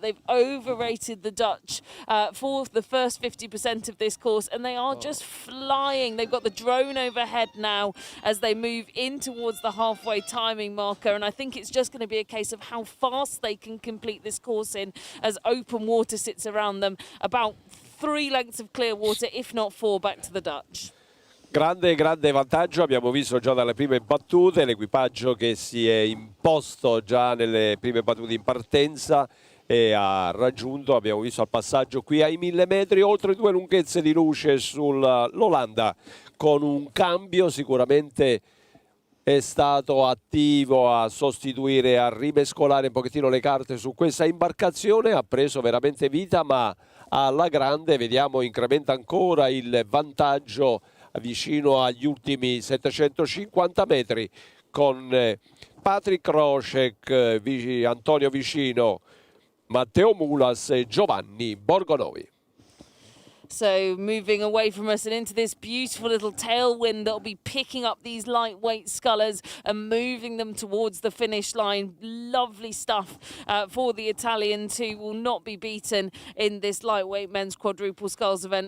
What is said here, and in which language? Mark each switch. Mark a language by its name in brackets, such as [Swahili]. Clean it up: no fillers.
[English] They've overrated the Dutch for the first 50% of this course, and they are just flying. They've got the drone overhead now as they move in towards the halfway timing marker, and I think it's just going to be a case of how fast they can complete this course in as open water sits around them. About 3 lengths of clear water, if not 4, back to the Dutch. [Italian] Grande vantaggio, abbiamo visto già dalle prime battute l'equipaggio che si è imposto già nelle prime battute in partenza e ha raggiunto, abbiamo visto al passaggio qui ai 1000 metri, oltre 2 lunghezze di luce sull'Olanda, con un cambio sicuramente è stato attivo a sostituire, a rimescolare un pochettino le carte su questa imbarcazione, ha preso veramente vita, ma alla grande vediamo incrementa ancora il vantaggio vicino agli ultimi 750 metri con Patrick Rocek, Antonio Vicino, Matteo Mulas e Giovanni Borgonovi. [English] So moving away from us and into this beautiful little tailwind that'll be picking up these lightweight scullers and moving them towards the finish line. Lovely stuff for the Italians, who will not be beaten in this lightweight men's quadruple sculls event.